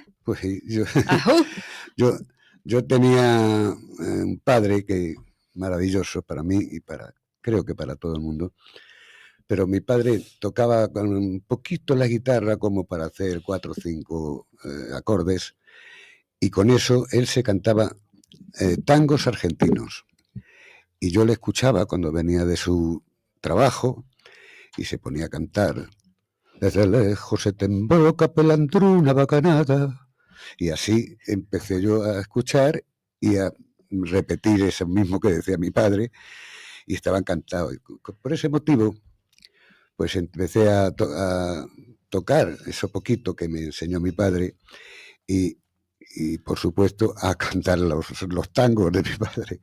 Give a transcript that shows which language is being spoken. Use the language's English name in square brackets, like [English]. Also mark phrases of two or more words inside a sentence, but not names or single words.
[Spanish] Pues sí, yo tenía un padre que maravilloso para mí y creo que para todo el mundo, pero mi padre tocaba con un poquito la guitarra como para hacer 4 o 5 acordes, y con eso él se cantaba tangos argentinos. Y yo le escuchaba cuando venía de su trabajo y se ponía a cantar. Desde lejos se te emboca pelandruna bacanada. Y así empecé yo a escuchar y a repetir eso mismo que decía mi padre, y estaba encantado. Y por ese motivo, pues empecé a tocar eso poquito que me enseñó mi padre y por supuesto a cantar los tangos de mi padre.